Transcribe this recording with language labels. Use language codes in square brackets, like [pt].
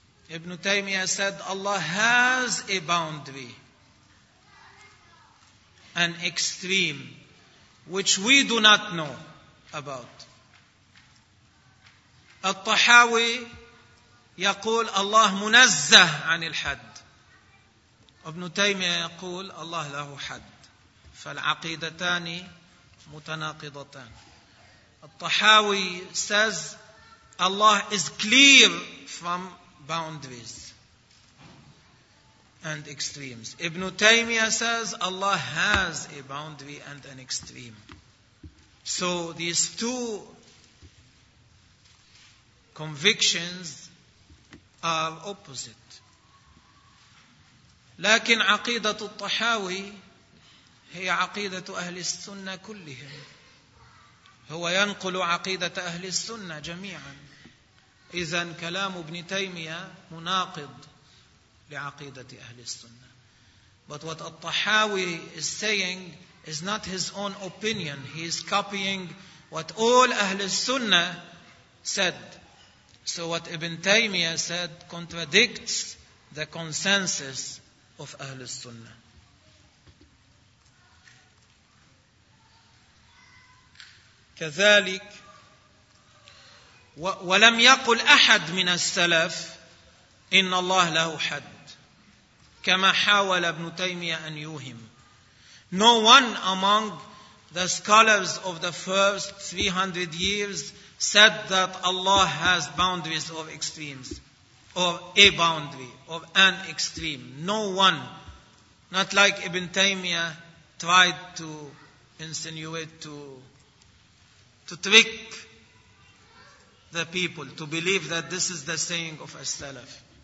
[en] Ibn Taymiyyah said, Allah has a boundary, an extreme, which we do not know about. [ar] Al-Tahawi يقول, Allah منزه عن الحد. Ibn Taymiyyah يقول, Allah له حد. فالعقيدتان متناقضتان. [en] Al-Tahawi says, Allah is clear from boundaries and extremes. Ibn Taymiyyah says Allah has a boundary and an extreme. So these two convictions are opposite. [ar] لكن عقيدة الطحاوي هي عقيدة أهل السنة كلهم. هو ينقل عقيدة أهل السنة جميعا. إذن كلام ابن تيمية مناقض لعقيدة أهل السنة. [en] But what الطحاوي is saying is not his own opinion. He is copying what all Ahlul Sunnah said. So what Ibn Taymiyyah said contradicts the consensus of Ahlul Sunnah. [ar] كذلك ولم يقل أحد من السلف إن الله له حد كما حاول ابن تيمية أن يوهم. [en] No one among the scholars of the first 300 years said that Allah has boundaries of extremes or a boundary of an extreme. No one, not like Ibn Taymiyyah tried to insinuate to trick the people to believe that this is the saying of as-salaf.